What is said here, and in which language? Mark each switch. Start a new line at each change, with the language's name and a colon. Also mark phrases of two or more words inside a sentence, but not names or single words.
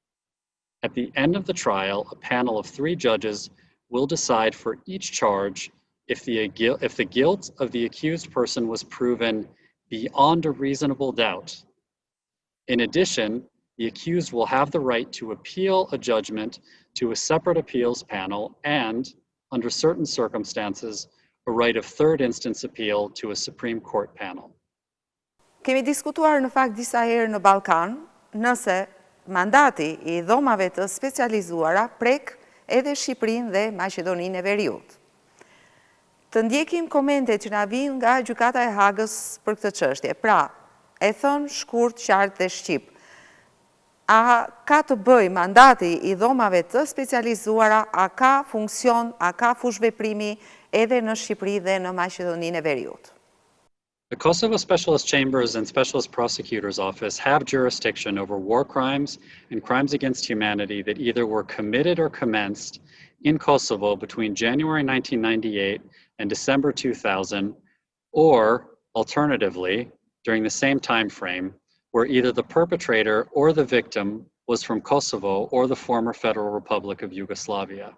English: At the end of the trial, a panel of 3 judges will decide for each charge if the guilt of the accused person was proven beyond a reasonable doubt. In addition, the accused will have the right to appeal a judgment to a separate appeals panel and, under certain circumstances, a right of third instance appeal to a Supreme Court panel.
Albanian: Kemi diskutuar në fakt disa herë në Ballkan, nëse mandati I dhomave të specializuara prek edhe Shqipërinë dhe Maqedoninë e Veriut. Të ndjekim komentet që na vijnë nga Gjykata e Hagës për këtë çështje. Pra, e thon shkurt, qartë dhe shqip. A ka të bëj mandati I dhomave të specializuara, a ka funksion, a ka fushveprimi edhe në Shqipëri dhe në Maqedoninë e Veriut?
English: The Kosovo Specialist Chambers and Specialist Prosecutor's Office have jurisdiction over war crimes and crimes against humanity that either were committed or commenced in Kosovo between January 1998 and December 2000, or alternatively, during the same time frame, where either the perpetrator or the victim was from Kosovo or the former Federal Republic of Yugoslavia.